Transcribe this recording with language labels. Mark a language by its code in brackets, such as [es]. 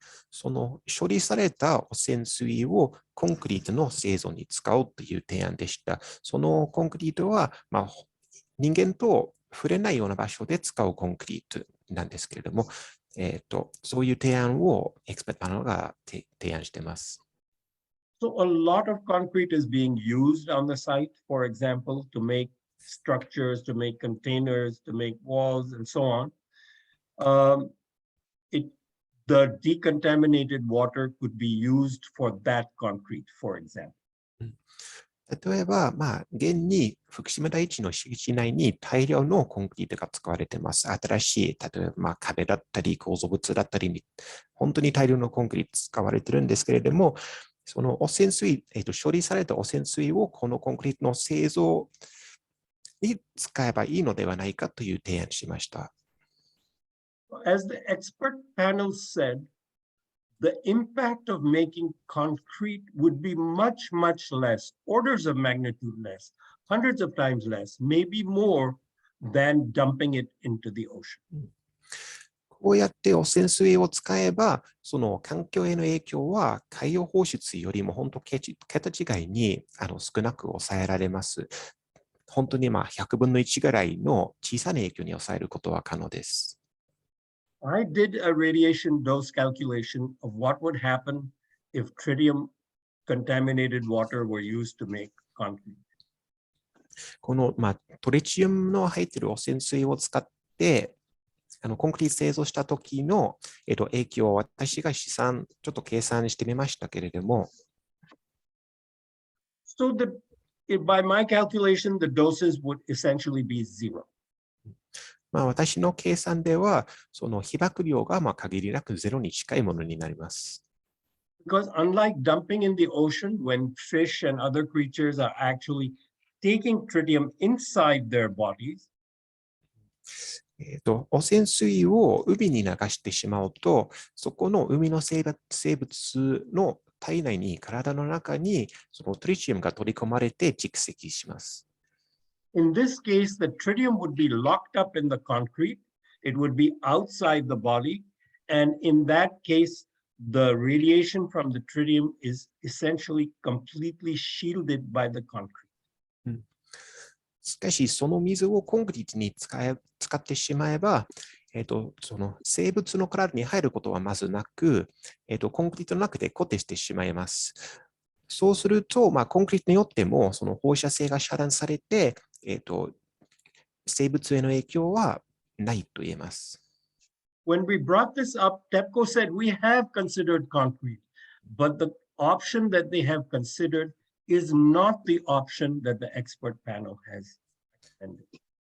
[ja] その処理された汚染水をコンクリートの製造に使おうという提案でした。そのコンクリートは、人間と触れないような場所で使うコンクリートなんですけれども、そういう提案をエキスパートパネルが提案しています。 [en] So a lot of concrete is being used on the site, for example, to make structures, to make containers, to make walls, and so on. The decontaminated water could be used for that concrete, for example. [ja] 例えば、現に福島第一の敷地内に大量のコンクリートが使われています。新しい、例えば壁だったり構造物だったりに、本当に大量のコンクリート使われているんですけれども、その汚染水、処理された汚染水をこのコンクリートの製造に使えばいいのではないかという提案しました。 [en] As the expert panel said, the impact of making concrete would be much, much less, orders of magnitude less, hundreds of times less, maybe more than dumping it into the ocean. [ja] こうやって汚染水を使えば、その環境への影響は海洋放出よりも本当桁違いに少なく抑えられます。本当に100分の1ぐらいの小さな影響に抑えることは可能です。 [en] I did a radiation dose calculation of what would happen if tritium contaminated water were used to make concrete. [ja] この、トリチウムの入っている汚染水を使ってコンクリート製造した時の、影響を私がちょっと計算してみましたけれども。 [en] So by my calculation, the doses would essentially be zero. [ja] 私の計算では、その被曝量が限りなくゼロに近いものになります。 [en] Because unlike dumping in the ocean, when fish and other creatures are actually taking tritium inside their bodies, [ja] 汚染水を海に流してしまうと、そこの海の生物の体内に、体の中にそのトリチウムが取り込まれて蓄積します。 [en] In this case, the tritium would be locked up in the concrete. It would be outside the body. And in that case, the radiation from the tritium is essentially completely shielded by the concrete. [ja] しかし、その水をコンクリートに使ってしまえば、その生物の体に入ることはまずなく、コンクリートの中で固定してしまいます。そうすると、コンクリートによってもその放射性が遮断されて、生物への影響はないと言えます。 [en] When we brought this up, TEPCO said we have considered concrete, but the option that they have considered is not the option that the expert panel has recommended.